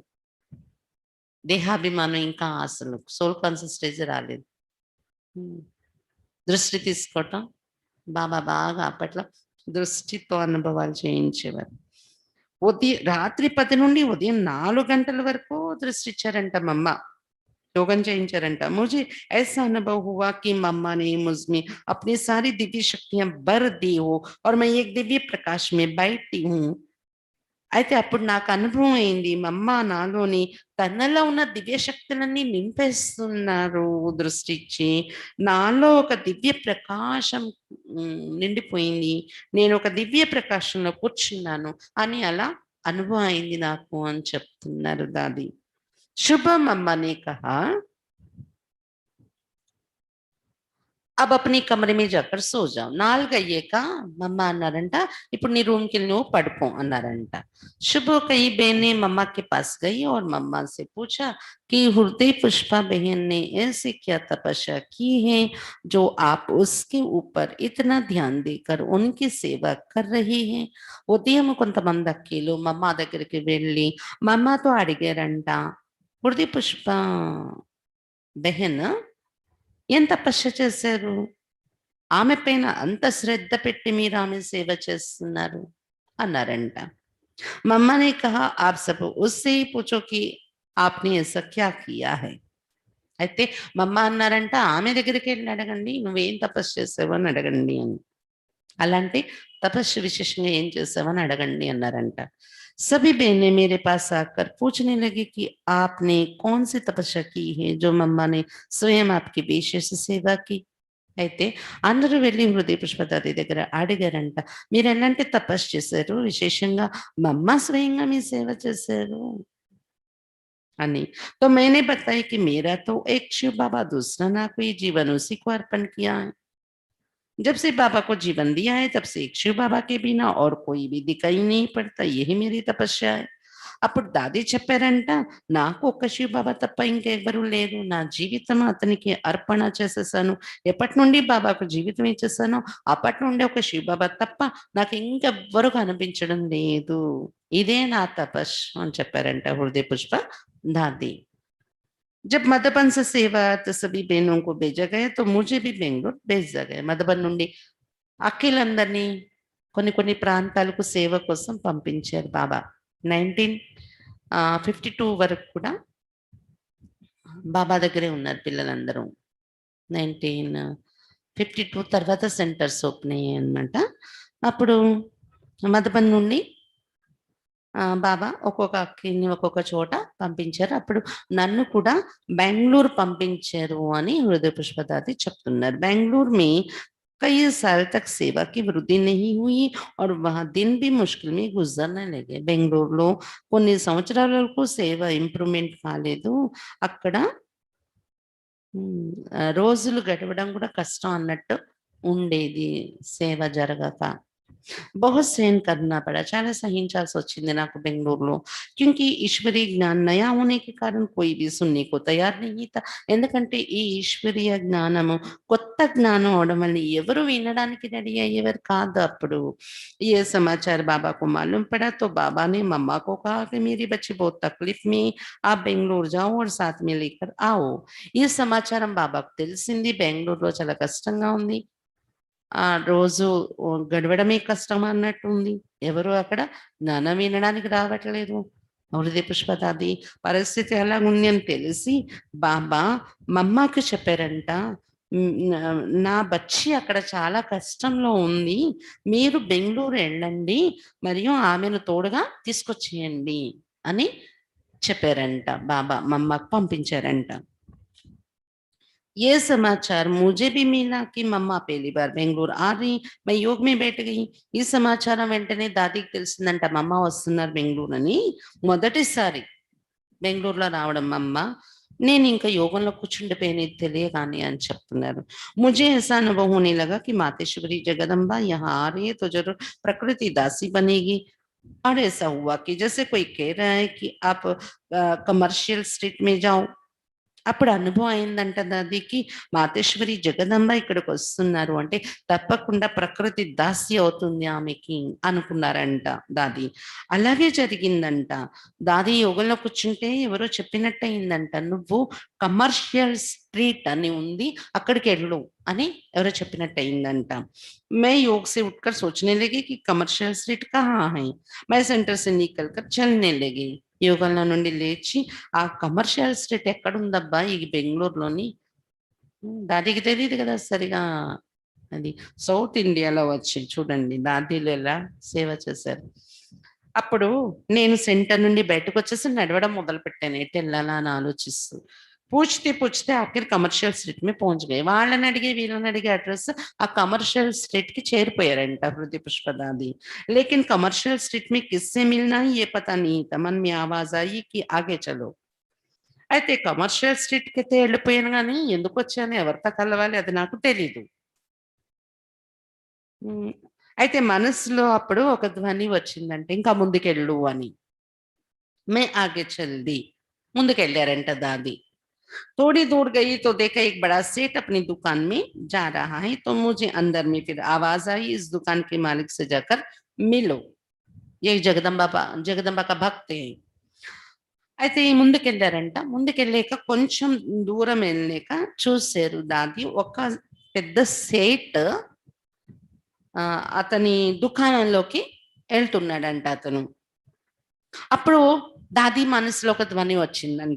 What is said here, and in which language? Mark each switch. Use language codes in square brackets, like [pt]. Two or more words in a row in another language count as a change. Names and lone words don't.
[te] దేహాభిమానం ఇంకా అసలు [en] soul conscious stage [te] రాలేదు. హ్మ్. దృష్టి తీసుకోవటం బాబా బాగా అప్పట్లో దృష్టితో అనుభవాలు చేయించేవారు. రాత్రి 10 నుండి ఉదయం 4 గంటల వరకు దృష్టి ఇచ్చారంట మమ్మ. योगन చేయించారంట. [hi] मुझे ऐसा अनुभव हुआ कि मम्मा ने मुझ में अपनी सारी दिव्य शक्तियां भर दी हो और मैं एक दिव्य प्रकाश में बैठी हूँ. [te] అయితే అప్పుడు నాకు అనుభవం అయింది. మమ్మ నాలోని తనలో ఉన్న దివ్య శక్తులన్నీ నింపేస్తున్నారు దృష్టిచ్చి. నాలో ఒక దివ్య ప్రకాశం నిండిపోయింది. నేను ఒక దివ్య ప్రకాశంలో కూర్చున్నాను అని అలా అనుభవం అయింది నాకు అని చెప్తున్నారు దాది. [hi] शुभम अम्मा ने कहा अब अपने कमरे में जाकर सो जाओ. [te] 4 అయ్యాక మమ్మ అన్నారంట, ఇప్పుడు నీ రూమ్ కి నువ్వు పడుకో అన్నారంట. [hi] शुभ कई बहनें मम्मा के पास गई और मम्मा से पूछा कि हृदय पुष्पा बहन ने ऐसी क्या तपस्या की है जो आप उसके ऊपर इतना ध्यान देकर उनकी సేవ कर रही हैं. [te] ఉదయం కొంతమంది అక్కీలు మమ్మ దగ్గరికి వెళ్ళి మమ్మతో అడిగారంట, హృదయ పుష్ప బెహన్ ఏం తపస్య చేశారు? ఆమె పైన అంత శ్రద్ధ పెట్టి మీరు ఆమె సేవ చేస్తున్నారు అన్నారంట. [hi] मम्मा ने कहा आप सब उससे ही पूछो कि आपने ऐसा क्या किया है. [te] అయితే మమ్మ అన్నారంట, ఆమె దగ్గరికి వెళ్ళి అడగండి నువ్వేం తపస్సు చేసావు అని అడగండి అని. అలాంటి తపస్సు విశేషంగా ఏం చేసావని అడగండి అన్నారంట. [hi] सभी बहनें मेरे पास आकर पूछने लगी कि आपने कौन सी तपस्या की है जो मम्मा ने स्वयं आपकी विशेष सेवा की. [te] అయితే అందరూ వెళ్ళి హృదయ పుష్పదాది దగ్గర అడిగారంట, మీరు ఎలాంటి తపస్సు చేశారు, విశేషంగా మమ్మ స్వయంగా మీ సేవ చేశారు అని. [hi] तो मैंने बताया कि मेरा तो एक शिव बाबा, दूसरा ना कोई जीवन उसी को अर्पण किया है. जब से बाबा को जीवन दिया है तब से एक शिव बाबा के बिना और कोई भी दिखाई नहीं पड़ता, यही मेरी तपस्या है. [te] అప్పుడు దాది చెప్పారంట, నాకు ఒక్క శివ బాబా తప్ప ఇంకెవ్వరూ లేరు. నా జీవితం అతనికి అర్పణ చేసేసాను. ఎప్పటి నుండి బాబాకు జీవితం ఇచ్చేసానో అప్పటి నుండి ఒక శివ బాబా తప్ప నాకు ఇంకెవ్వరు కనిపించడం లేదు. ఇదే నా తపస్సు అని చెప్పారంట హృదయ పుష్ప దాది. [hi] जब मधुबन से सेवार्थ सभी बहनों को भेजा गया तो मुझे भी बेंगलुरु भेजा गया. [te] మధుబన్ నుండి అఖిలందరినీ కొన్ని కొన్ని ప్రాంతాలకు సేవ కోసం పంపించారు బాబా. 1952 వరకు కూడా బాబా దగ్గరే ఉన్నారు పిల్లలందరూ. 1952 తర్వాత [en] centers open [te] అయ్యాయి అనమాట. అప్పుడు మధుబన్ నుండి బాబా ఒక్కొక్క అక్కిని ఒక్కొక్క చోట పంపించారు. అప్పుడు నన్ను కూడా బెంగుళూరు పంపించారు అని హృదయ పుష్పదాది చెప్తున్నారు. [hi] బెంగుళూరు में कई साल तक सेवा की वृद्धि नहीं हुई और वहाँ दिन भी मुश्किल में गुजरने लगे. [te] బెంగుళూరులో కొన్ని సంవత్సరాల వరకు సేవ ఇంప్రూవ్మెంట్ కాలేదు. అక్కడ రోజులు గడవడం కూడా కష్టం అన్నట్టు ఉండేది సేవ జరగక. [hi] बहुत सहन करना पड़ा, [te] చాలా సహించాల్సి వచ్చింది నాకు బెంగుళూరులో. [hi] क्योंकि ईश्वरीय ज्ञान नया होने के कारण कोई भी सुनने को तैयार नहीं था. [te] ఎందుకంటే ఈ ఈశ్వరీయ జ్ఞానము కొత్త జ్ఞానం అవడం వల్ల ఎవరు వినడానికి రెడీ అయ్యేవారు కాదు అప్పుడు. [hi] ये समाचार बाबा को मालूम पड़ा तो बाबा ने मम्मा को कहा कि मेरी बच्ची बहुत तकलीफ में, आप बेंगलुरु जाओ और साथ में लेकर आओ. [te] ఈ సమాచారం బాబాకు తెలిసింది, బెంగళూరులో చాలా కష్టంగా ఉంది, రోజు గడవడమే కష్టం అన్నట్టుంది. ఎవరు అక్కడ జ్ఞానం వినడానికి రావట్లేదు. హృదయ పుష్పదాది పరిస్థితి అలాగుంది అని తెలిసి బాబా మమ్మకి చెప్పారంట, నా బచ్చి అక్కడ చాలా కష్టంలో ఉంది, మీరు బెంగుళూరు వెళ్ళండి మరియు ఆమెను తోడుగా తీసుకొచ్చేయండి అని చెప్పారంట. బాబా మమ్మకు పంపించారంట. [hi] ये समाचार मुझे भी मिला कि मम्मा पहली बार बेंगलुरु आ रही, मैं योग में बैठ गई. [te] ఈ సమాచారం వెంటనే దాదికి తెలిసిందంట, మమ్మ వస్తున్నారు బెంగళూరు అని. మొదటిసారి బెంగళూరులో రావడం అమ్మ. నేను ఇంకా యోగంలో కూర్చుండిపోయిన తెలియగానే అని చెప్తున్నారు. [hi] मुझे ऐसा अनुभव होने लगा कि मातेश्वरी जगदम्बा यहाँ आ रही है तो जरूर प्रकृति दासी बनेगी. और ऐसा हुआ कि जैसे कोई कह रहा है कि आप कमर्शियल स्ट्रीट में जाओ. [te] అప్పుడు అనుభవం అయిందంట దాదికి, మాతేశ్వరి జగదంబ ఇక్కడికి వస్తున్నారు అంటే తప్పకుండా ప్రకృతి దాసి అవుతుంది ఆమెకి అనుకున్నారంట దాది. అలాగే జరిగిందంట. దాది యోగంలో కూర్చుంటే ఎవరో చెప్పినట్టు అయిందంట, నువ్వు కమర్షియల్ స్ట్రీట్ అని ఉంది అక్కడికి వెళ్ళు అని ఎవరో చెప్పినట్టు అయిందంట. [hi] मैं योग से उठकर सोचने लगी कि कमर्शियल स्ट्रीट कहाँ है. मैं सेंटर से निकल कर चलने लगी. [te] యోగంలో నుండి లేచి ఆ కమర్షియల్ స్ట్రీట్ ఎక్కడుందబ్బా ఈ బెంగుళూరులోని? దాదికి తెలీదు కదా సరిగా. అది సౌత్ ఇండియాలో వచ్చి చూడండి దాదీలు ఎలా సేవ చేశారు. అప్పుడు నేను సెంటర్ నుండి బయటకొచ్చేసి నడవడం మొదలుపెట్టాను. ఎటెళ్ళాలా అని ఆలోచిస్తూ. [hi] పూछते पूछते आखिर कमर्शियल स्ट्रीट में पहुंच गए. [te] వాళ్ళని అడిగి వీళ్ళని అడిగి అడ్రస్ ఆ కమర్షిयल स्ट्रीट की చేరిపోయారంట హృదయ పుష్ప దాది. [hi] लेकिन कमर्शियल स्ट्रीट में किससे मिलना है ये पता नहीं था. मन में आवाज आई कि आगे चलो. [te] అయితే కమర్షియల్ స్ట్రీట్‌కి అయితే వెళ్ళిపోయాను గానీ ఎందుకొచ్చాను, ఎవరితో కలవాలి అది నాకు తెలీదు. హ్మ్. అయితే మనసులో అప్పుడు ఒక ధ్వని వచ్చిందంట, ఇంకా ముందుకెళ్ళు అని. [hi] मैं आगे चल दी. [te] ముందుకెళ్ళారంట దాది. [hi] थोड़ी दूर गई तो देखा एक बड़ा सेठ अपनी दुकान में जा रहा है, तो मुझे अंदर में फिर आवाज आई, इस दुकान के मालिक से जाकर मिलो. ये जगदम्बा का भक्त है. [te] అయితే ముందుకెళ్లారంట. ముందుకెళ్ళాక కొంచెం దూరం వెళ్ళాక చూసారు దాది ఒక పెద్ద సేట్ అతని దుకాణంలోకి వెళ్తున్నాడంట అతను. అప్పుడు దాది మనసులో ఒక ధ్వని వచ్చిందంట.